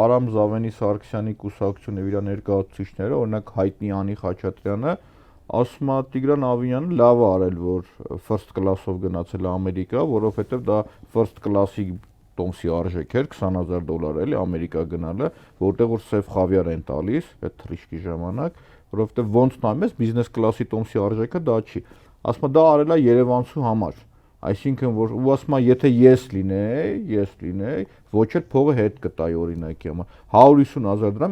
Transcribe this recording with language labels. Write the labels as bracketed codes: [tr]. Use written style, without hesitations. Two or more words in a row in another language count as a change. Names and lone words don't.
[hy] Արամ Զավենի Սարգսյանի կուսակցությունը իր ներկայացուցիչները, օրինակ հայտնի Անի Խաչատրյանը, ասում է Տիգրան Ավինյանը լավ է արել, որ [en] first class-ով [hy] գնացել է Ամերիկա, որովհետև դա [en] first class-ի [hy] տոմսի արժեք էր $20,000 էլի Ամերիկա գնալը, որտեղ որ սև խավիար են տալիս այդ թռիչքի ժամանակ, որովհետև ոնց նայում ես բիզնես կլասի տոմսի արժեքը դա չի։ Ասում է դա արել է Երևանցու համար։ Այսինքն որ ու ասում է եթե ես լինեի, ոչ էլ փողը հետ կտայի օրինակի համար 150,000 դրամ